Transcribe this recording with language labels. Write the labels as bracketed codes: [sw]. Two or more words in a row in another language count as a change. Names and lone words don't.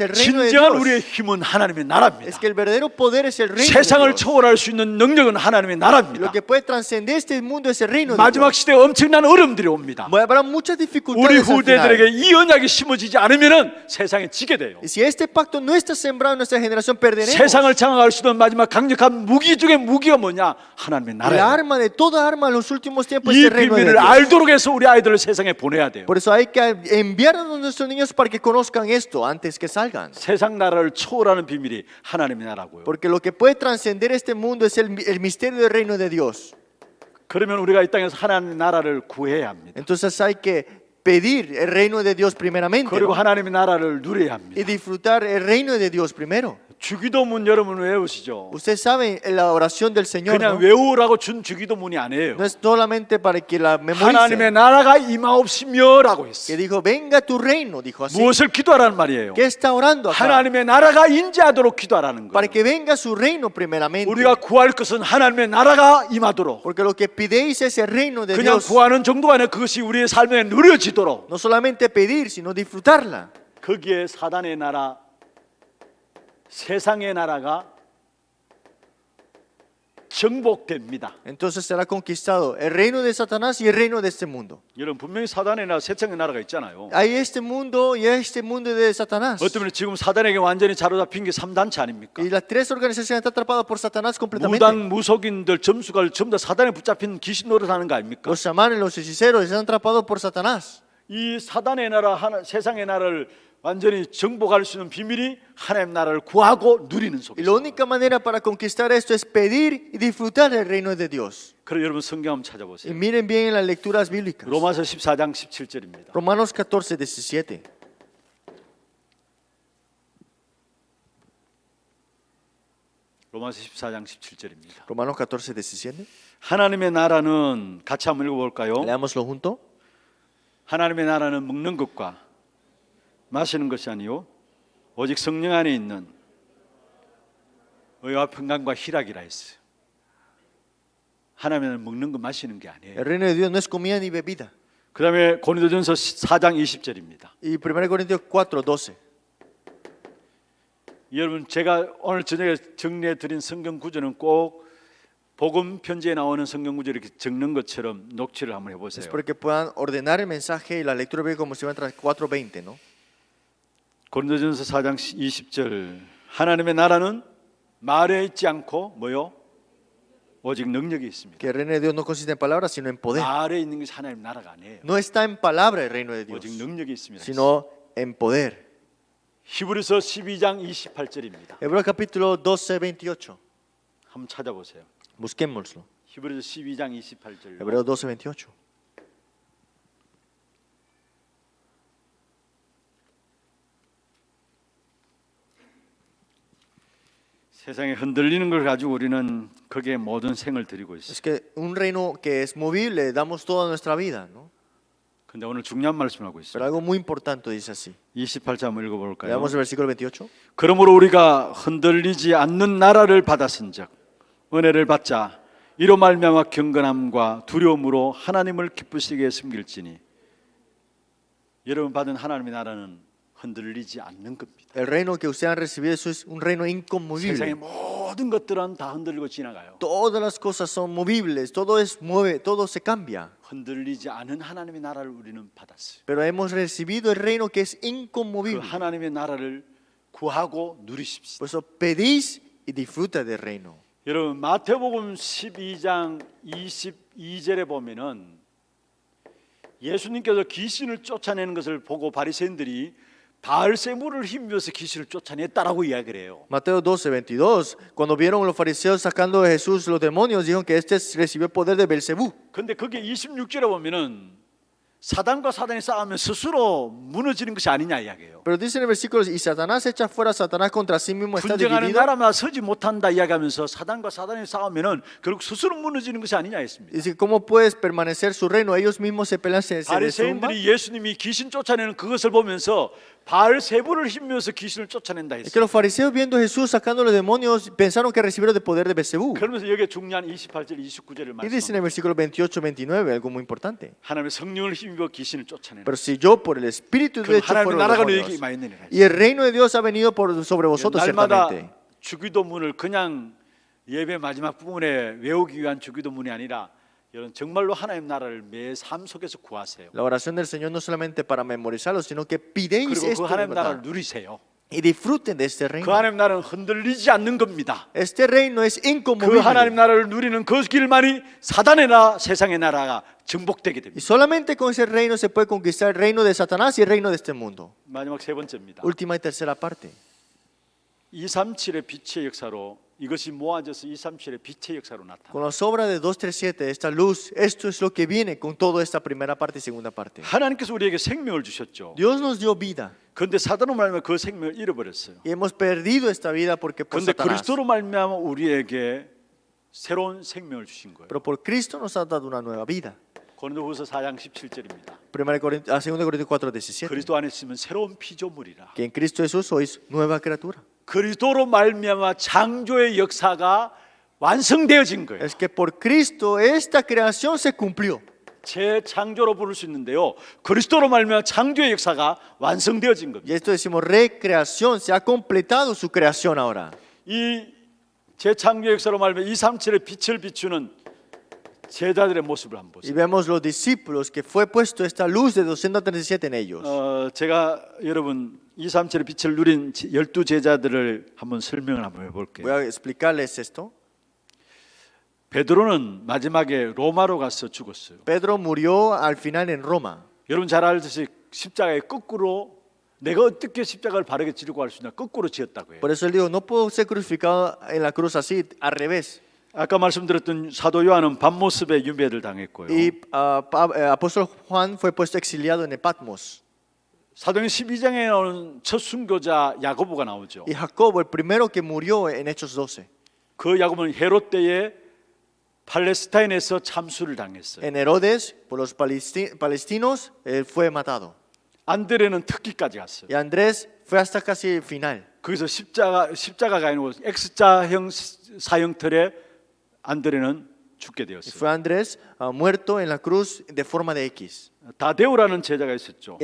[es] El reino de [ko] 진정한 [es] Dios. [ko] 우리의 힘은 하나님의 [es] Es [ko] 나라입니다. [es] que el verdadero poder es el reino de [ko] 세상을 [es] Dios. [ko] 초월할 수 있는 능력은 하나님의 [es] Lo [ko] 나라입니다. [es] que puede trascender este mundo es el reino de [ko] 마지막 [es] Dios. [ko] 시대에 엄청난 어려움들이 옵니다. [es] Habrá muchas [ko] 우리 [es] dificultades al final. [ko] 후대들에게 이 언약이 심어지지 않으면 세상에 지게 돼요. [es] Y si este pacto no está sembrado en nuestra generación, perderemos. [ko] 세상을 장악할 수 있는 마지막 강력한 무기 중에 무기가 뭐냐? 하나님의 [es] La [ko] 나라예요. [es] arma de toda arma en los últimos tiempos es [ko] 이 [es] el reino de [ko] 비밀을 [es] Dios. [ko] 알도록 해서 우리 아이들을 세상에 보내야 돼요. [es] Por eso hay que enviar a nuestros niños para que conozcan esto antes que salgan. [ko] 세상 나라를 초월하는 비밀이 하나님의 나라고요. [es] Porque lo que puede trascender este mundo es el misterio del reino de Dios. [ko] 그러면 우리가 이 땅에서 하나님의 나라를 구해야 합니다. [es] Entonces hay que pedir el reino de Dios primeramente, [ko] 그리고 [es] ¿no? [ko] 하나님의 나라를 누려야 [es] Y [ko] 합니다. [es] disfrutar el reino de Dios primero. [ko] 주기도문 여러분 외우시죠? [es] Ustedes saben la oración del Señor, [ko] 그냥 [es] ¿no? [ko] 외우라고 준 주기도문이 아니에요. [es] No es solamente para que la [ko] 하나님의 [es] memoricen. [ko] 나라가 임하옵시며라고 [es] Que [ko] 했어요. [es] dijo, venga tu reino, dijo así. [ko] 무엇을 기도하라는 말이에요? [es] ¿Qué está orando acá? [ko] 하나님의 나라가 인지하도록 기도하라는 [es] Para [ko] 거예요. [es] que venga su reino primeramente. [ko] 우리가 구할 것은 하나님의 나라가 임하도록, [es] Porque lo que pidéis es el reino de [ko] 그냥 [es] Dios. [ko] 구하는 정도가 아니라 그것이 우리의 삶에 누려지도록, [es] No solamente pedir, sino disfrutarla. [ko] 거기에 사단의 나라, 세상의 나라가 정복됩니다. [es] Entonces será conquistado el reino de Satanás y el reino de este mundo. [ko] 여러분 분명히 사단의 나라, 세상의 나라가 있잖아요. [es] Hay este mundo y este mundo de Satanás. [ko] 어쩌면 지금 사단에게 완전히 사로잡힌 게 3단체 아닙니까? [es] Y las 3 organizaciones están atrapadas por Satanás completamente. [ko] 무당, 무속인들, 점수가 전부 다 사단에 붙잡힌 귀신 노릇하는 거 아닙니까? [es] Los chamanes, los hechiceros están atrapados por Satanás. [ko] 이 사단의 나라, 세상의 나라를 완전히 정복할 수 있는 비밀이 하나님 나라를 구하고 누리는 [es] Y la [ko] 속에서. [es] única manera para conquistar esto es pedir y disfrutar del reino de Dios. [ko] 그럼 여러분 성경 한번 [es] Y [ko] 찾아보세요. [es] miren bien en las lecturas bíblicas. [ko] 로마서 14장 17절입니다. [es] Romanos 14:17. [ko] 로마서 14장 17절입니다. [es] Romanos 14:17. [ko] 하나님의 나라는 같이 한번 읽어볼까요? [es] Leámoslo junto. [ko] 하나님의 나라는 먹는 것과 마시는 것이 아니요 오직 성령 안에 있는 의와 평강과 희락이라 했어요. 하나님은 먹는 것 마시는 게 아니에요. [es] El reino de Dios no es comida ni bebida. [ko] 그다음에 고린도전서 4장 20절입니다. [es] Y 1 Corintios 4:12. [ko] 여러분 제가 오늘 저녁에 정리해 드린 성경 구절은 꼭 복음 편지에 나오는 성경 구절 이렇게 적는 것처럼 녹취를 한번 [es] Es [ko] 해보세요. [es] porque puedan ordenar el mensaje y la lectura bíblica como si fuera 4:20, ¿no? [ko] 고린도전서 4장 20절 하나님의 나라는 말에 있지 않고 뭐요? 오직 능력이 있습니다. [es] Que el reino de Dios no consiste en palabras, sino en poder. [ko] 말에 있는 것이 하나님 나라가 아니에요. [es] No está en palabra el reino de Dios, [ko] 오직 능력이 있습니다. [es] sino en poder. [ko] 히브리서 12장 28절입니다. [es] Hebreos capítulo 12:28. [ko] 한번 찾아보세요. [es] Busquémoslo. [ko] 히브리서 12장 28절. [es] Hebreos 12:28. [ko] 세상에 흔들리는 걸 가지고 우리는 거기에 모든 생을 드리고 있어요. [es] Es que un reino que es movible, damos toda nuestra vida, ¿no? [ko] 근데 오늘 중요한 말씀을 하고 [es] Pero [ko] 있어요. [es] algo muy importante dice así. [ko] 28절 한번 읽어볼까요? [es] Leamos el versículo 28. [ko] 그러므로 우리가 흔들리지 않는 나라를 받았은즉 은혜를 받자 이로 말미암아 경건함과 두려움으로 하나님을 기쁘시게 섬길지니. 여러분 받은 하나님의 나라는 흔들리지 않는 겁니다. [es] El reino que ustedes han recibido eso es un reino [ko] 세상의 [es] inconmovible. [ko] 모든 것들은 다 흔들리고 지나가요. [es] Todas las cosas son movibles, todo es mueve, todo se cambia. [ko] 흔들리지 않은 하나님의 나라를 우리는 받았어요. [es] Pero hemos recibido el reino que es [ko] 그 [es] inconmovible. [ko] 하나님의 나라를 구하고 누리십시오. [es] Por eso pedís y disfruta del reino. [ko] 여러분 마태복음 12장 22절에 보면은 예수님께서 귀신을 쫓아내는 것을 보고 바리새인들이 바알세불을 힘입어서 귀신을 쫓아냈다라고 이야기를 해요. [es] Mateo 12:22. Cuando vieron los fariseos sacando de Jesús los demonios, dijeron que este recibió el poder de Belcebú. [ko] 근데 그게 26절에 보면은 사단과 사단이 싸우면 스스로 무너지는 것이 아니냐 이야기해요. [es] Pero dice en el versículo, y Satanás echa fuera a Satanás contra sí mismo está [ko] 분쟁하는 [es] dividido. [ko] 나라마다 서지 못한다 이야기하면서 사단과 사단이 싸우면은 결국 스스로 무너지는 것이 아니냐 했습니다. [es] Dice, ¿cómo puedes permanecer su reino? Ellos mismos se pelean, se desarman. [ko] 바리새인들이 예수님이 귀신 쫓아내는 그것을 보면서 바알세불을 힘입어서 귀신을 쫓아낸다 [es] Es que [ko] 했어요. [es] los fariseos viendo a Jesús sacando los demonios pensaron que recibieron el poder de Belcebú. [ko] 그러면서 여기에 중요한 28절 29절을 [es] Y dice en el [ko] 말씀합니다. [es] versículo 28-29 algo muy importante. [ko] 하나님의 성령을 힘입어 귀신을 쫓아내는 [es] Pero si yo por el Espíritu de [ko] 그 [es] Dios echo [ko] 하나님의 [es] fuera los [ko] 나라가 너에게 [es] demonios, [ko] 임하였느니라. [es] y el reino de Dios ha venido sobre vosotros [ko] 날마다 [es] ciertamente. [ko] 주기도문을 그냥 예배 마지막 부분에 외우기 위한 주기도문이 아니라 여러분 정말로 하나님 나라를 매 삶 속에서 구하세요. [es] La oración del Señor no solamente para memorizarlo, sino que pidéis [ko] 그리고 그 [es] esto de [ko] 하나님 나라를 [es] verdad [ko] 누리세요. [es] y disfruten de este [ko] 그 [es] reino. [ko] 하나님 나라는 흔들리지 않는 겁니다. [es] Este reino es [ko] 그 [es] inconmovible. [ko] 하나님 나라를 누리는 그 길만이 사단의 나라, 세상의 나라가 정복되게 [es] Y [ko] 됩니다. [es] solamente con ese reino se puede conquistar el reino de Satanás y el reino de este mundo. [ko] 마지막 세 번째입니다. [es] Última y tercera parte. [ko] 237의 빛의 역사로 이것이 모아져서 237의 빛의 역사로 나타나. [es] Con las obras de 237, esta luz, esto es lo que viene con toda esta primera parte y segunda parte. [ko] 하나님께서 우리에게 생명을 주셨죠. [es] Dios nos dio vida [ko] 그런데 사단으로 말미암아 그 생명을 잃어버렸어요. [es] y hemos perdido esta vida porque por [ko] 그런데 [es] Satanás. [ko] 그리스도로 말미암아 우리에게 새로운 생명을 주신 거예요. [es] Pero por Cristo nos ha dado una nueva vida. [ko] 고린도후서 4장 17절입니다. [es] 2 Corintios 4:17. [ko] 그리스도 안에 있으면 새로운 피조물이라. [es] Que en Cristo Jesús sois nueva criatura. [ko] 그리스도로 말미암아 창조의 역사가 완성되어진 거예요. [es] Es que por Cristo esta creación se cumplió. [ko] 재창조로 부를 수 있는데요. 그리스도로 말미암아 창조의 역사가 완성되어진 겁니다. [es] Y esto decimos recreación, se ha completado su creación ahora. [ko] 이 재창조의 역사로 말미암아 237의 빛을 비추는 제자들의 모습을 한번 [es] Y [ko] 보세요. [es] vemos los discípulos que fue puesto esta luz de 237 en ellos. [ko] 제가 여러분 237의 빛을 누린 12제자들을 한번 설명을 한번 해볼게요. [es] Voy a explicarles esto. [ko] 베드로는 마지막에 로마로 가서 죽었어요. [es] Pedro murió al final en Roma. [ko] 여러분 잘 알듯이 십자가에 거꾸로 내가 어떻게 십자가를 바르게 지르고 할 수 있나 거꾸로 지었다고 해요. [es] Por eso él dijo, no puedo ser crucificado en la cruz así, al revés. [ko] 아까 말씀드렸던 사도 요한은 밤모습에 유배를 당했고요. [es] Y apóstol Juan fue puesto exiliado en el Patmos. [ko] 사도행 12장에 나오는 첫 순교자 야고보가 나오죠. [es] Y Jacobo, el primero que murió en Hechos 12. [ko] 그 야고보는 헤롯 때에 팔레스타인에서 참수를 당했어요. [es] En Herodes, por los palestinos, él fue matado. [ko] 안드레는 특기까지 갔어요. [es] Y Andrés fue hasta casi el final. [ko] 거기서 십자가가 아니고 X자형 사형틀에 안드레는 죽게 [es] Y [ko] 되었어요. [es] fue Andrés muerto en la cruz de forma de X. [ko] 다데오라는 제자가 있었죠.